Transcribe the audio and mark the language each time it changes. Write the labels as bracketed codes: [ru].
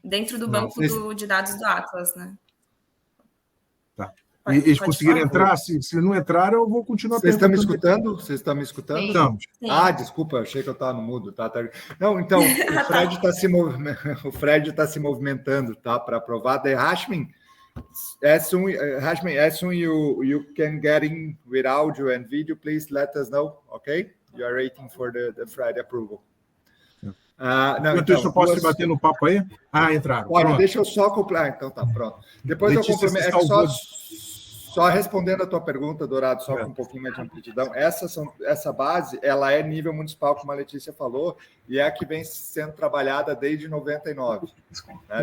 [pt] Dentro do banco de dados do Atlas, né? Tá. Eles conseguiram entrar? Se não entraram, eu vou continuar perguntando. Vocês estão me escutando? Estamos. Desculpa, eu achei que eu estava no mudo. Tá. Não, então, o Fred está se movimentando, tá? Para aprovar. [en] Hashmin, as soon you can get in with audio and video, please let us know, okay? You are waiting for the Fred approval. [pt] Então, eu posso bater no papo aí? Entraram. Olha, deixa eu só completar. Então tá, pronto. Depois eu complemento. Só respondendo a tua pergunta, Dourado, só com um pouquinho mais de amplitude. Essa base, ela é nível municipal, como a Letícia falou, e é a que vem sendo trabalhada desde 99, né?